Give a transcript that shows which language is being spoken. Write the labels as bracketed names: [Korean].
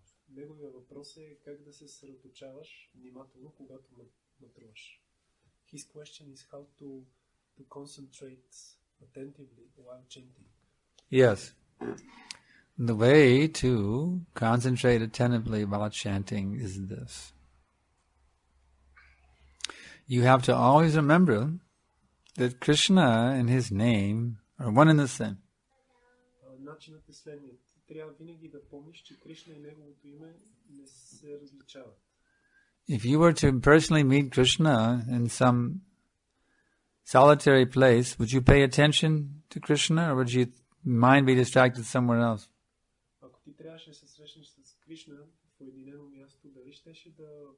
[Bulgarian] Неговия въпрос е как да се съсредоточаваш внимателно, когато матруваш. [English] His question is how to concentrate attentively while chanting. Yes. The way to concentrate attentively while chanting is this. You have to always remember that Krishna and his name are one and the same. [Bulgarian] Начинът е следният. Трябва винаги да помниш, че Кришна и неговото име не се различават. [English] If you were to personally meet Krishna in some solitary place, would you pay attention to Krishna or would your mind be distracted somewhere else? [Bulgarian] Ако ти трябваше да се срещнеш с Кришна в уединено място, дали щеше да